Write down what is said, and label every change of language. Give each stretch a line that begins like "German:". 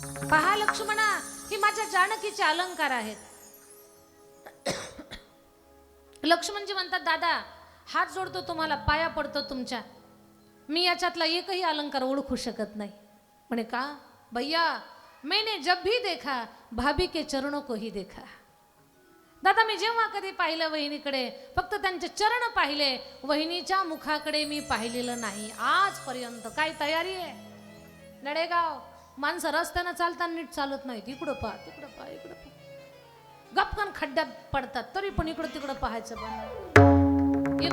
Marathi: पहा लक्ष्मणा, ही माझ्या जानकीचे अलंकार आहेत. लक्ष्मणजी म्हणतात, दादा हात जोडतो तुम्हाला, पाया पडतो तुमच्या, मी याच्यातला एकही अलंकार ओळखू शकत नाही.
Hindi: म्हणे का भैया, मैंने जब भी देखा भाभी के चरणों को ही देखा.
Marathi: दादा मी जेव्हा कधी पाहिलं वहिनीकडे, फक्त त्यांचे चरण पाहिले, वहिनीच्या मुखाकडे मी पाहिलेलं नाही आजपर्यंत. काय तयारी आहे नडेगाव, माणसं रस्त्यानं चालताना नीट चालत नाहीत, इकडं पहा तिकडं पहा इकडं पहा, गपकन खड्ड्यात पडतात, तरी पण इकडं तिकडं पाहायचं बंद.